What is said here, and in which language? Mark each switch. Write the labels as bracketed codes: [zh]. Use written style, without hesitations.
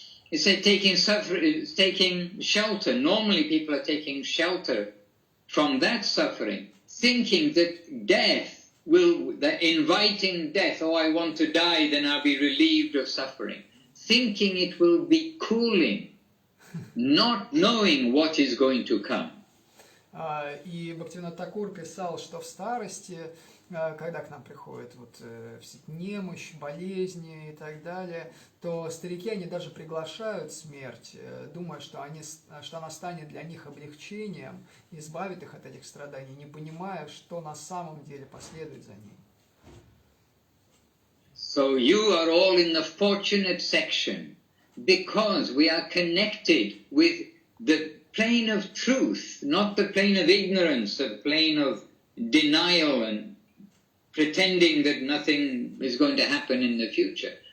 [en] It said taking shelter. Normally people are taking shelter from that suffering, thinking that inviting death, oh, I want to die, then I'll be relieved of suffering. Thinking it will be cooling, not knowing what is going to come. [ru] И Бхактивинод Такур писал, что в старости, когда к нам приходит вот немощь, болезни и так далее, то старики, они даже приглашают смерть, думая, что она станет для них облегчением, избавит их от этих страданий, не понимая, что на самом деле последует за ним. [en] So you are all in the fortunate section, because we are connected with the plane of truth, not the plane of ignorance, the plane of denial and pretending that nothing is going to happen in the future.